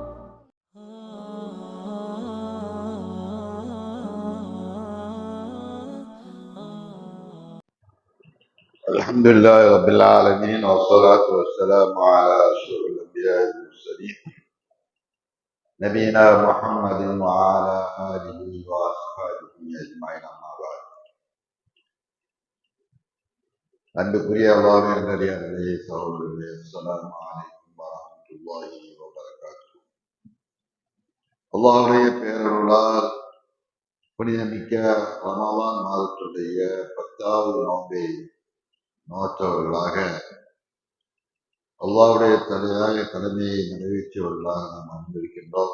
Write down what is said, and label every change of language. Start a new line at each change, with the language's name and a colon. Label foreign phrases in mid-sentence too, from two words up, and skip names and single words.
Arabic: الحمد لله رب العالمين والصلاة والسلام على أشرف الأنبياء والمرسلين نبينا محمد وعلى آله وأصحابه أجمعين أما بعد.
Tamil: அன்புக்குரிய அல்லாஹ்வின் நல்லடியார்களே, சகோதரர்களே,
Arabic: السلام عليكم ورحمة الله وبركاته.
Tamil: அல்லாஹ்வுடைய பேரருளால் புனிதமிக்க ரமலான் மாதத்துடைய 10வது நோன்பை நோற்றவர்களாக அல்லாஹ்வுடைய கடமையை நிறைவேற்றியவர்களாக நாம் அமர்ந்திருக்கின்றோம்.